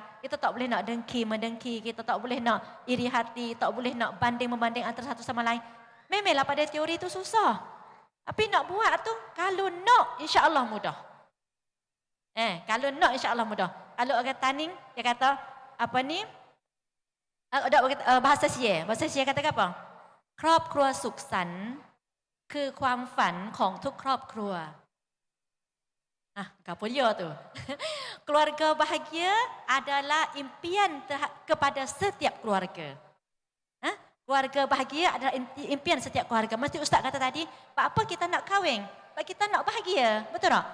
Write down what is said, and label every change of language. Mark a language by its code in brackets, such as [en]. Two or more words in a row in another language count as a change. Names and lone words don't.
[ms] Kita tak boleh nak mendengki, kita tak boleh nak iri hati, tak boleh nak banding-membanding antara satu sama lain. Memanglah pada teori itu susah. Tapi nak buat tu, kalau nak, insya-Allah mudah. Kalau nak, insya-Allah mudah. Kalau orang Taning, dia kata, bahasa Sia. Bahasa Sia kata apa? [th] ครอบครัวสุขสันต์คือความฝันของทุกครอบครัว [ms] Kapolia tu. Keluarga bahagia adalah impian kepada setiap keluarga. Keluarga bahagia adalah impian setiap keluarga. Mesti Ustaz kata tadi, apa kita nak kahwin? Pak kita nak bahagia. Betul tak?